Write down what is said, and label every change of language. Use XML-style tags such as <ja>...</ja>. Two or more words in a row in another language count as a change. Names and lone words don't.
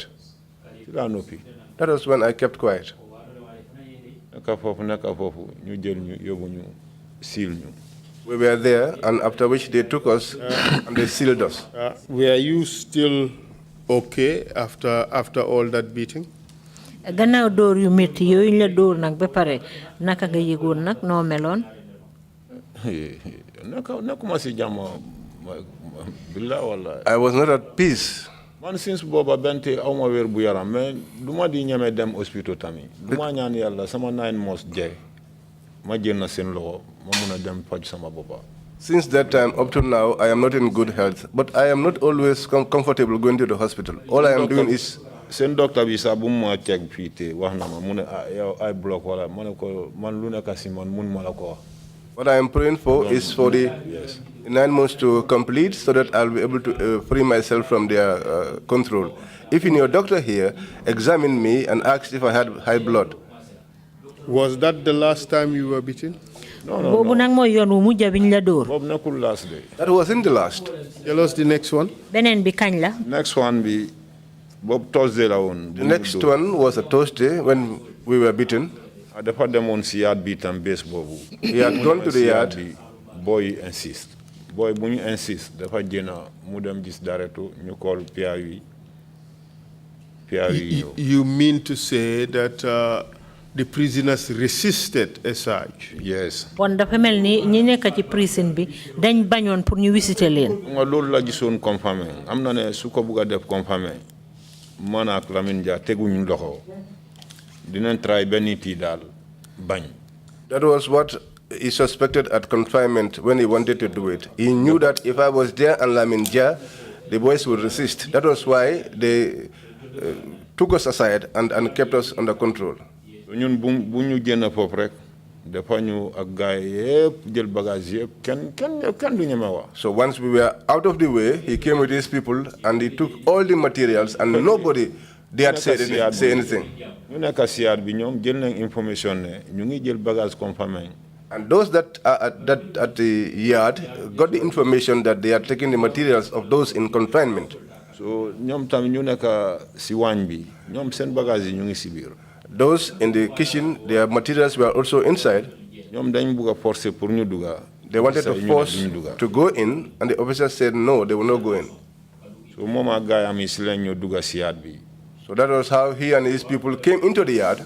<en>That was when I kept quiet. We were there, and after which they took us and they sealed us. Were you still okay after all that beating?</en> <wo>Gannaaw door yu metti yooyu la door nag ba pare naka nga yëgoon nag noo meloon?</wo> <en>I was not at peace.</en> <wo>Since Boba Bente awma wér bu yaram mais duma di ñëmé dem hospital tamit duma ñaan yalla sama 9 months jé ma jël na seen loxo ma mëna dem faj sama bopa.</wo> <en>Since that time up to now, I am not in good health, but I am not always comfortable going to the hospital. All I am doing is</en> <wo>seen doctor bi sa bu ma check fi té wax na ma mu ne yow ay block wala ma ne ko man lu nekk ci man mun ma la ko wax.</wo> <en>What I am praying for is for the 9 months to complete so that I'll be able to free myself from their control. If your doctor here examined me and asked if I had high blood. Was that the last time you were beaten? No. That wasn't the last. Tell us the next one. Next one</en> <wo>be Bob Thursday la won.</wo> <en>The next one was a Thursday when we were beaten. He had gone to the yard. Boy insist. Boy when you insist,</en> <wo>dafa jena mu dem gis director ñu call PRU.</wo> <en>You mean to say that the prisoners resisted a search? Yes.</en> <wo>Bon dafa melni ñi nekk ci prison bi dañ bañoon pour ñu visiter leen. Nga loolu la gisoon confirmé am na ne su ko bëgg a def confirmé man ak Lamine Dia teguñu loxo dinañ try benn ti daal bañ.</wo> <en>That was what he suspected at confinement when he wanted to do it. He knew that if I was there and Lamine Dia, the boys would resist. That was why they took us aside and kept us under control.</en> <wo>ñun bu ñu génn foofu rek dafa ñu ak gaay yépp jël bagage yépp kenn du ñeme wax.</wo> <en>So once we were out of the way, he came with his people and he took all the materials and nobody dared say anything.</en> <wo>ñu nekk si yaat bi ñoom jël nañ information ne ñu ngi jël bagage confirmé.</wo> <en>And those that are at the yard got the information that they are taking the materials of those in confinement.</en> <wo>So ñoom tam ñu nekk si waañ bi ñoom seen bagage yi ñu ngi si biir.</wo> <en>Those in the kitchen, their materials were also inside. They wanted to force to go in, and the officer said no, they will not go in. So So that was how he and his people came into the yard.</en>